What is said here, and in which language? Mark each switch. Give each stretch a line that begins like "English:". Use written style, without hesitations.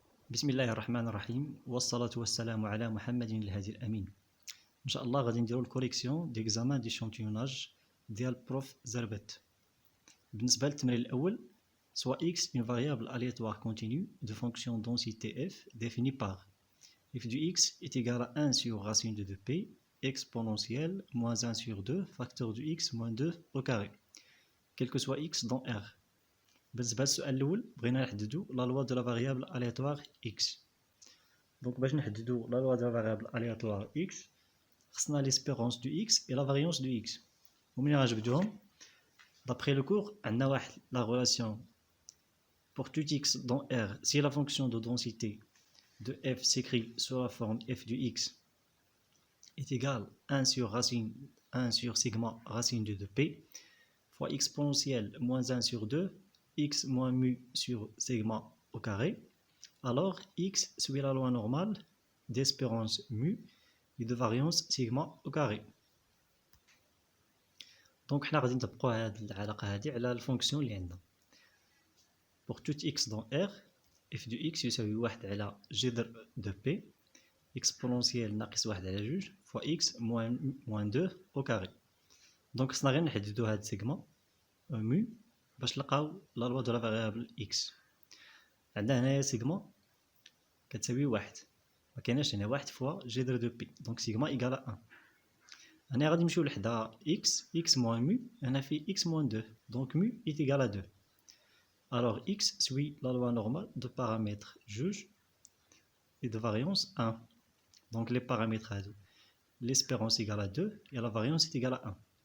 Arabic: بسم الله الرحمن الرحيم والصلاة والسلام على محمد الهادي الأمين. إن شاء الله غادي نديرو
French: الكوريكسيون ديكزامان ديشونتيوناج
Arabic: ديال بروف زربت. بالنسبة للتمرين الأول
French: soit x une variable aléatoire continue de fonction densité f définie par f du x est égal à 1 sur racine de 2p exponentielle moins 1 sur 2 facteur du x moins 2 au carré quel que soit x dans R.
Arabic: بالنسبة للسؤال الأول بغينا نحددو
French: لا لوا دو لا فاريابل aléatoire x. دونك
Arabic: باش نحددو
French: لا لوا دو لا فاريابل aléatoire x
Arabic: خصنا
French: l'espérance du x et la variance du x.
Arabic: ومنين غنجبدوهم
French: d'après le cours
Arabic: عندنا واحد
French: la relation pour tout x dans R si la fonction de densité de f s'écrit sous la forme f du x est égale 1 sur racine 1 sur sigma racine de 2p fois exponentielle moins 1 sur 2 x moins mu sur sigma au carré, alors x suit la loi normale d'espérance mu et de variance sigma au carré.
Arabic: Donc حنا غادي نطبقوا هذه العلاقه هذه على الفونكسيون اللي عندنا.
French: Pour tout x dans R, f de x
Arabic: يساوي 1 على جذر
French: 2p exponentielle
Arabic: ناقص 1 على
French: 2 fois x moins 2 au carré.
Arabic: Donc خصنا غير نحددوا هاد سيغما mu باش نلقاو
French: لا لوا دو لا فاريابل x.
Arabic: عندنا هنايا سيغما كتساوي 1 ما كايناش هنا 1
French: فوا جذر دو بي دونك
Arabic: سيغما
French: ايكال 1.
Arabic: هنا غادي نمشيو لحدا
French: x moins mu
Arabic: هنا في x moins 2 دونك
French: mu est égal à 2. Alors x suit la loi normale de paramètres juge et de variance 1. Donc les paramètres à 2. L'espérance égale à 2 et la variance est égale à 1.